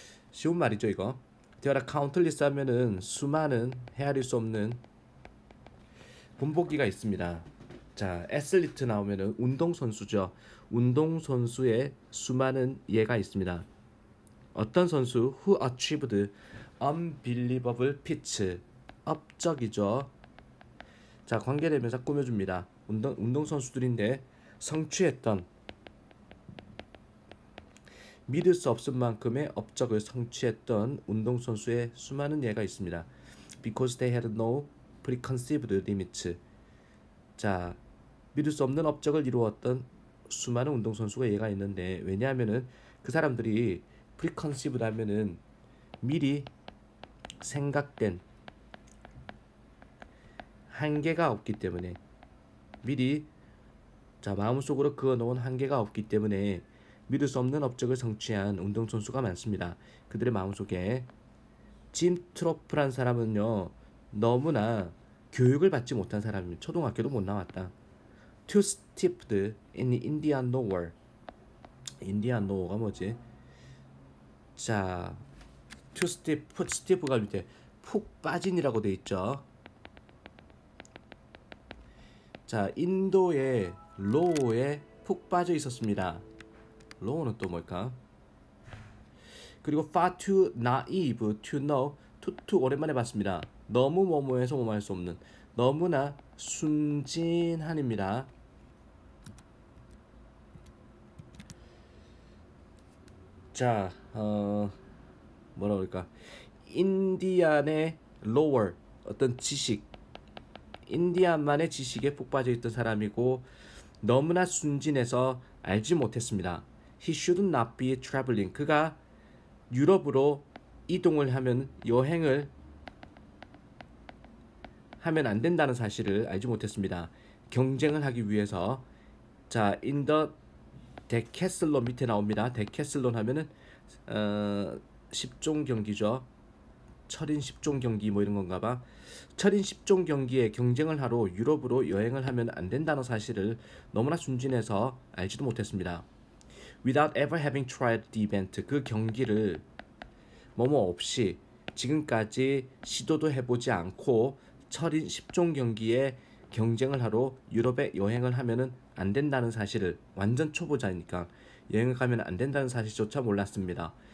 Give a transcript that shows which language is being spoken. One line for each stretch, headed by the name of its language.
Korean: 쉬운 말이죠 이거. There are countless 하면은 수많은, 헤아릴 수 없는 분보기가 있습니다. 자, 애슬리트 나오면은 운동선수죠. 운동선수의 수많은 예가 있습니다. 어떤 선수?
English: Who achieved unbelievable feats.
Korean: 업적이죠. 자, 관계대명사 꾸며줍니다. 운동선수들인데 성취했던, 믿을 수 없을 만큼의 업적을 성취했던 운동선수의 수많은 예가 있습니다.
English: Because they had no preconceived limits.
Korean: 자, 믿을 수 없는 업적을 이루었던 수많은 운동선수가 예가 있는데, 왜냐하면은 그 사람들이 preconceived 하면은 미리 생각된, 한계가 없기 때문에, 미리 자, 마음속으로 그어놓은 한계가 없기 때문에 믿을 수 없는 업적을 성취한 운동선수가 많습니다. 그들의 마음속에 짐 트로프란 사람은요, 너무나 교육을 받지 못한 사람입니다. 초등학교도 못 나왔다.
English: Too steeped in Indian lore.
Korean: 인디안 노어가 뭐지? 자, too steep, steep가 밑에 푹 빠진이라고 돼 있죠. 자, 인도의 로우에 푹 빠져 있었습니다. 로우는 또 뭘까?
English: 그리고 far too naive to know.
Korean: too 오랜만에 봤습니다. 너무 뭐뭐해서 뭐뭐할 수 없는, 너무나 순진한입니다. 자, 뭐라 그럴까? 인디안의 lower, 어떤 지식, 인디안만의 지식에 푹 빠져 있던 사람이고 너무나 순진해서 알지 못했습니다.
English: He should not be traveling.
Korean: 그가 유럽으로 이동을 하면, 여행을 하면 안 된다는 사실을 알지 못했습니다. 경쟁을 하기 위해서. 자, in the 데캐슬론 밑에 나옵니다. 데캐슬론 하면은 10종 경기죠. 철인 10종 경기 뭐 이런 건가 봐. 철인 10종 경기에 경쟁을 하러 유럽으로 여행을 하면 안 된다는 사실을 너무나 순진해서 알지도 못했습니다.
English: Without ever having tried the event.
Korean: 그 경기를 뭐뭐 없이 지금까지 시도도 해보지 않고 철인 10종 경기에 경쟁을 하러 유럽에 여행을 하면은 안 된다는 사실을, 완전 초보자니까 여행을 가면 안 된다는 사실조차 몰랐습니다.